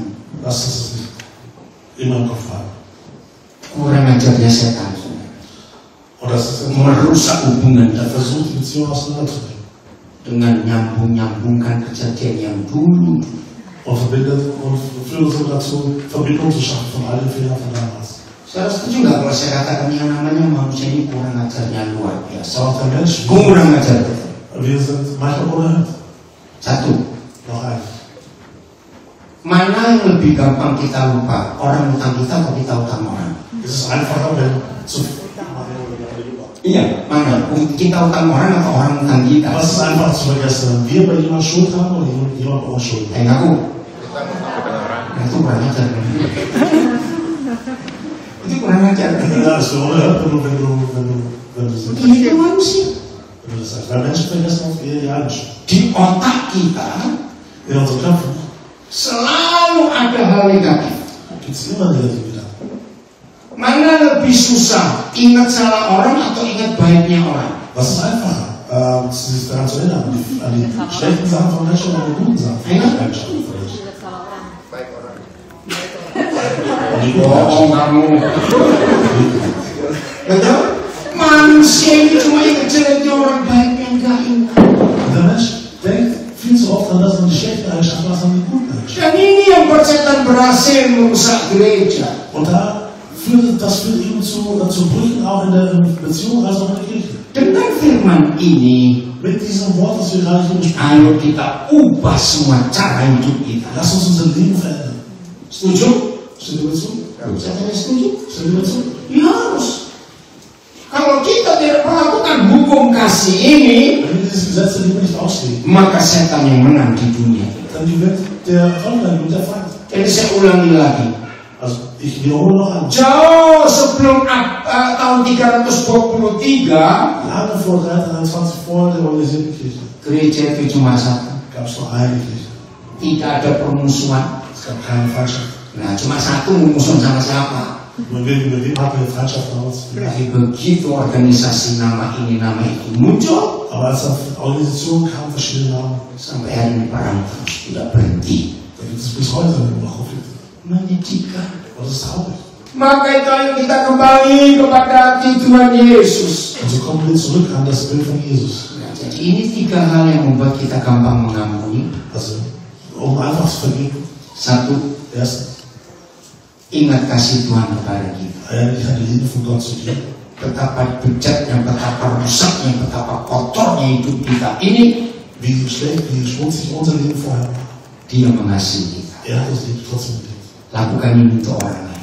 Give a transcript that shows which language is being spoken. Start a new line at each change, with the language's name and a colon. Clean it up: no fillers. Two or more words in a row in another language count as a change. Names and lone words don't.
German: Lass uns das nicht immer im Kopf haben.
Indonesian: Kurang ajarnya setan.
German: Und das ist
Indonesian: Merusak hubungan
German: er
Indonesian: kita
German: versucht, die Beziehung auseinanderzubringen.
Indonesian: dengan nyambung-nyambungkan kejadian yang dulu.
German: Und verbindet und führt uns dazu, Verbindung zu schaffen von all den Fehlern von damals.
Indonesian: Saya setuju nggak kalau saya katakan yang namanya manusia ini kurang ajarnya luar biasa.
German: Auch der Mensch,
Indonesian: Kurang ajar.
German: wir sind manchmal unerhört.
Indonesian: Satu,
German: Noch ein.
Indonesian: mana yang lebih gampang kita lupa? Orang utang kita atau kita utang orang?
German: Es ist einfacher, wenn zu
Indonesian: Iya, mana? Kita utang orang atau orang utang kita?
German: Was ist einfach zu vergessen? Wenn wir bei jemandem Schuld haben oder jemand bei uns Schuld hat.
Indonesian: Ngaku. Nah, itu kurang ajar. Itu kurang ajar.
German: Ja, das ist unerhört, wenn du so
Indonesian: Ini manusia.
German: wenn du das sagst. Weil Menschen vergessen oft eher die eigene Schuld.
Indonesian: Di otak kita
German: In unseren Köpfen
Indonesian: selalu ada hal negatif.
German: gibt es immer Negativität.
Indonesian: Mana lebih susah, ingat salah orang atau ingat baiknya orang?
German: Was ist einfacher, sich daran zu erinnern, an die schlechten Sachen von Menschen oder an die guten Sachen von Menschen? Und die guten Menschen.
Indonesian: Kamu. Betul? Manusia ini cuma ingat jeleknya orang, baiknya enggak ingat.
German: Und der Mensch denkt viel zu oft an das, an die schlechten Eigenschaften, als an die guten Eigenschaften.
Indonesian: Dan ini yang persetan berhasil merusak gereja.
German: Und das führt eben zu Brüchen auch in der Beziehung, als auch in der Kirche.
Indonesian: Dengan firman ini,
German: Mit diesem Wort, das wir gerade hier besprechen,
Indonesian: ayo kita ubah semua cara hidup kita.
German: lass uns unser Leben verändern.
Indonesian: Setuju?
German: Stimmt ihr mir zu?
Indonesian: Saya tanya setuju?
German: Stimmt ihr mir zu?
Indonesian: Ya harus. Kalau kita tidak melakukan hukum kasih ini,
German: Wenn wir dieses Gesetz der Liebe nicht ausstehen,
Indonesian: maka setan yang menang di dunia.
German: dann gewinnt der Erfolg, dann gewinnt der Feind.
Indonesian: Jadi saya ulangi lagi.
German: Also Ich wiederhole noch einmal.
Indonesian: Jauh sebelum tahun 323,
German: Lange vor 323 vor der organisierten Kirche
Indonesian: gereja itu cuma satu.
German: gab es nur eine Kirche.
Indonesian: Tidak ada permusuhan.
German: Es gab keine Feindschaft.
Indonesian: Nah, cuma satu memusuhin sama siapa.
German: Mit wem hatten wir Feindschaft damals?
Indonesian: Tapi begitu organisasi nama ini itu muncul,
German: Aber als dann Organisationen kamen, verschiedene Namen,
Indonesian: sampai hari ini perang terus tidak berhenti.
German: da gibt es bis heute noch Konflikte.
Indonesian: Menyedihkan.
German: Und das ist traurig.
Indonesian: Maka itu ayo kita kembali kepada hati Tuhan Yesus.
German: Und so kommen wir zurück an das Bild von Jesus.
Indonesian: Nah, jadi ini tiga hal yang membuat kita gampang mengampuni.
German: Also, um einfach zu vergeben,
Indonesian: Satu,
German: erstens,
Indonesian: ingat kasih Tuhan kepada kita.
German: eigentlich eine Liebe von Gott zu dir.
Indonesian: Betapa bejatnya, betapa rusaknya, betapa kotornya hidup kita ini,
German: Wie schlecht, wie schmutzig unser Leben vorher war.
Indonesian: Dia mengasihi kita.
German: Er hat uns trotzdem geliebt.
Indonesian: Lakukan ini untuk orang lain.